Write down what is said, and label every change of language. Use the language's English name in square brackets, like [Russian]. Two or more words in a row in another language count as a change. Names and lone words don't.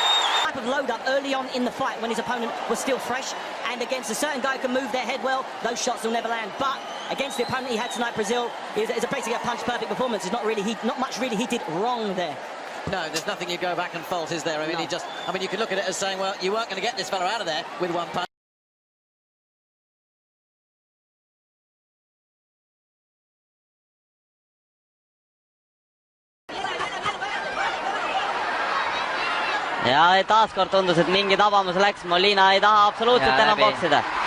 [English] Type of load up early on in the fight when his opponent was still fresh, and against a certain guy who can move their head well, those shots will never land. But against the opponent he had tonight, Brazil, is basically a punch-perfect performance. It's not much really he did wrong there. No, there's nothing you go back and fault, is there? I mean, No. you could look at it as saying, well, you weren't going to get this fella out of there with one punch. [Estonian] ja taaskord tundus, et mingi tabamus läks, Molina ei taha absoluutselt enam boksida.